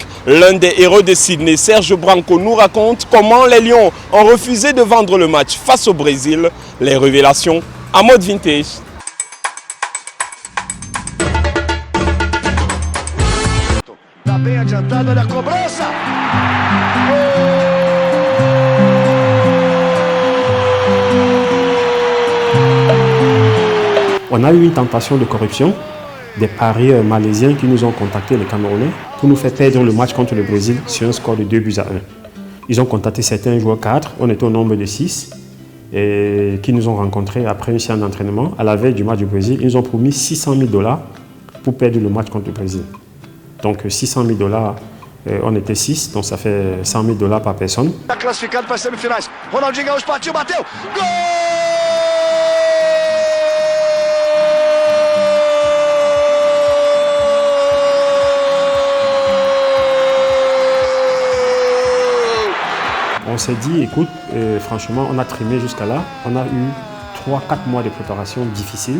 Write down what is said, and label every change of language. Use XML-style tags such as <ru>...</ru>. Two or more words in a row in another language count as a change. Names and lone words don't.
<fr>L'un des héros de Sydney, Serge Branco, nous raconte comment les Lions ont refusé de vendre le match face au Brésil. Les révélations en mode vintage.</fr> <pt>Tá bem adiantado, olha a cobrança!</pt> <fr>On a eu une tentation de corruption des parieurs malaisiens qui nous ont contacté, les Camerounais, pour nous faire perdre le match contre le Brésil sur un score de 2-1. Ils ont contacté certains joueurs 4, on était au nombre de 6, et qui nous ont rencontrés après une séance d'entraînement. À la veille du match du Brésil, ils nous ont promis $600 000 pour perdre le match contre le Brésil. Donc $600 000, on était 6, donc ça fait $100 000 par personne.</fr> <pt>Classificado para as semifinais. Ronaldinho Gaúcho partiu, bateu. Gol!</pt> <fr>On s'est dit, écoute, franchement, on a trimé jusqu'à là. On a eu 3-4 mois de préparation difficiles.</fr>